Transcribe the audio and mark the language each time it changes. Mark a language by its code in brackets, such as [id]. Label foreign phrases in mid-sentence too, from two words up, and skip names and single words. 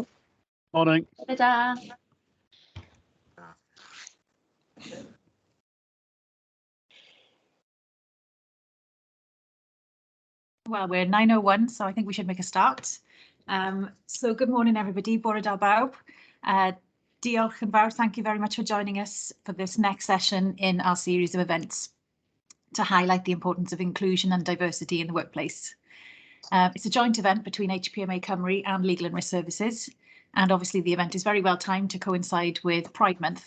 [en] Morning. Ta-da. Well, we're 9:01, so I think we should make a start. So good morning, everybody. [cy] Bore da bawb. Diolch yn fawr. [en] Thank you very much for joining us for this next session in our series of events to highlight the importance of inclusion and diversity in the workplace. It's a joint event between HPMA Cymru and Legal and Risk Services, and obviously the event is very well timed to coincide with Pride Month.